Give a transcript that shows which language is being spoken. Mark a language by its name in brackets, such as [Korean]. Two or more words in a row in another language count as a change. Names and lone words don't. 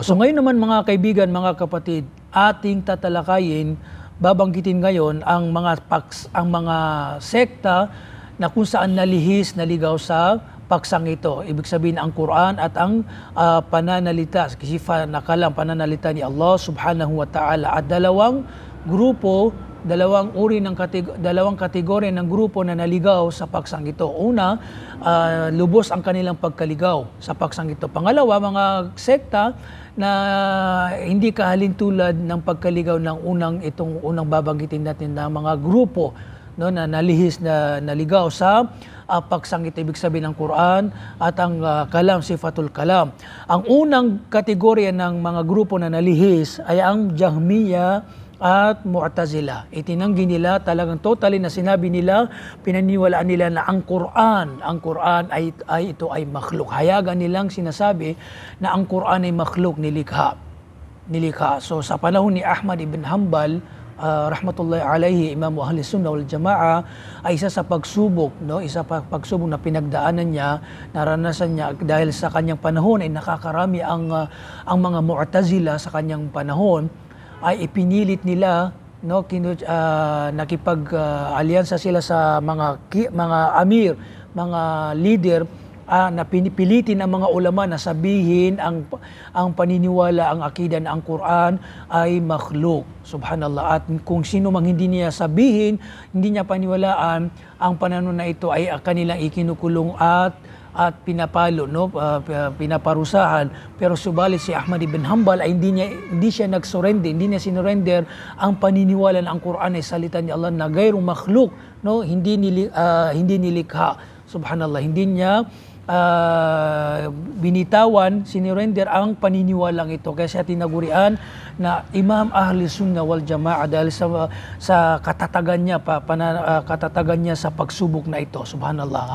[Filipino] So ngayon naman mga kaibigan, mga kapatid, ating tatalakayin, babanggitin ngayon ang mga sekta na kung saan nalihis, naligaw sa paksang ito. Ibig sabihin ang Quran at ang pananalita, kisifa na kalam, pananalita ni Allah [Arabic] subhanahu wa ta'ala. [Filipino] At dalawang kategorya ng grupo na naligaw sa paksang ito. Una, lubos ang kanilang pagkaligaw sa paksang ito. Pangalawa, mga sekta na hindi kahalintulad ng pagkaligaw ng unang babanggitin natin na mga grupo, no, na nalihis na naligaw sa paksang ito, ibig sabihin ng Quran at ang kalam, [Arabic] sifatul kalam. [Filipino] Ang unang kategorya ng mga grupo na nalihis ay ang Jahmiya at Mu'tazila. Itinanggi nila, talagang totally na sinabi nila, pinaniwalaan nila na ang Quran ay ito ay makhluk. Hayagan nilang sinasabi na ang Quran ay makhluk, nilikha. So sa panahon ni Ahmad ibn Hanbal, [Arabic] rahmatullahi alayhi, [Filipino] Imam Ahli Sunnah wal Jamaa, ay isa sa pagsubok, no? Isa pa pagsubok na pinagdaanan niya, naranasan niya dahil sa kanyang panahon ay nakakarami ang mga Mu'tazila sa kanyang panahon, ay ipinilit nila, no, nakipag-alyansa sila sa mga amir, mga leader na pinipilitin ng mga ulama na sabihin ang paniniwala, ang akida na ang Quran ay makhluk. Subhanallah. At kung sino mang hindi niya sabihin, hindi niya paniwalaan, ang pananaw na ito ay kanilang ikinukulong at pinapalo, no, pinaparusahan. Pero subalit si Ahmad ibn Hanbal ay hindi siya nagsurrender, hindi niya sinurrender ang paniniwala na ang Quran ay salita ni Allah na gayrong makhluk, no, hindi nilikha. Subhanallah, hindi niya binitawan, sinurrender ang paniniwalang ito. Kaya siya tinagurian na Imam Ahli Sunnah wal Jamaah dahil sa katatagan niya, katatagan niya sa pagsubok na ito. Subhanallah.